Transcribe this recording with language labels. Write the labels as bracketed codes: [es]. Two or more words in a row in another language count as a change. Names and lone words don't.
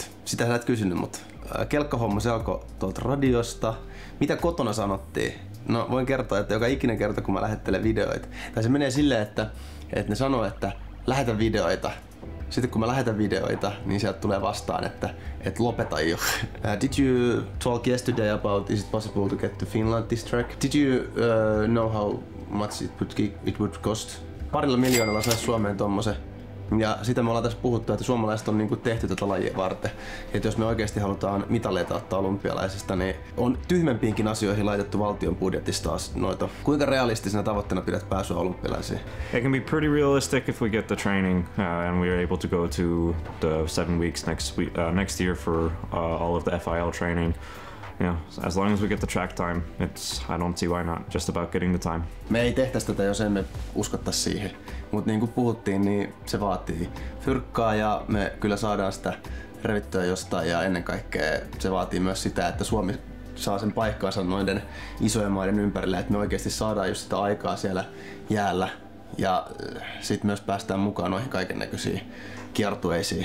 [fi] Sitä sä et kysynyt, mutta kelkkahomma se alkoi tuolta radiosta. Mitä kotona sanottiin? No voin kertoa, että joka ikinen kerta kun mä lähettelen videoita, tai se menee silleen, että ne sanoo, että lähetä videoita. Sitten kun mä lähetän videoita, niin sieltä tulee vastaan, että lopeta jo. [en] Did you talk yesterday about is it possible to get to Finland this track? Did you know how much it would cost? [fi] 2 miljoonalla saisi Suomeen tommosen Ja sitä me ollaan tässä puhuttu, että suomalaiset on niinku tehty tätä lajia varten. Että jos me oikeasti halutaan mitaleita ottaa olympialaisista, niin on tyhmempiinkin asioihin laitettu valtion budjetista noita. Kuinka realistisena tavoitteena pidät pääsyä olympialaisiin? [en] It can be pretty realistic if we get the training and we are able to go to the 7 weeks next year for all of the FIL training. Yeah, as long as we get the track time, I don't see why not, just about getting the time. [fi] Me ei tehtäisi tätä, jos emme uskottaisi siihen. Mutta niin kuin puhuttiin, niin se vaatii fyrkkaa ja me kyllä saadaan sitä revittyä jostain ja ennen kaikkea se vaatii myös sitä, että Suomi saa sen paikkaansa noiden isojen maiden ympärillä, että me oikeasti saadaan just sitä aikaa siellä jäällä ja sitten myös päästään mukaan noihin kaikennäköisiin kiertueisiin.